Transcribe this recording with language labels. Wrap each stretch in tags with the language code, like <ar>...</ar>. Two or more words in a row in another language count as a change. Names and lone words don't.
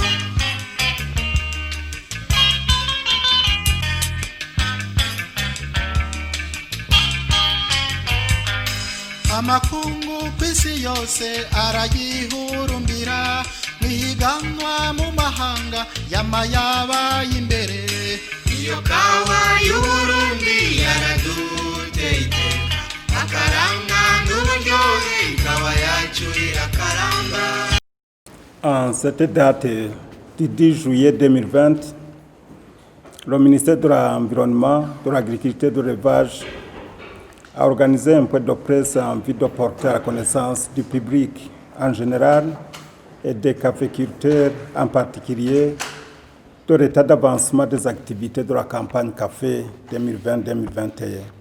<rn>Amakungu kw'isi yose arayihurumbira mwihiganwa mu mahanga y'amayaba y'imbere. Iyo kawa y'Uburundi yaraduteye akaranga n'uburyohe ikawa yacu irakaramba.</rn> <fr>En cette date du 10 juillet 2020, le ministère de l'Environnement, de l'Agriculture et de l'Élevage a organisé un point de presse en vue de porter à la connaissance du public en général et des caféiculteurs en particulier de l'état d'avancement des activités de la campagne café 2020-2021.</fr>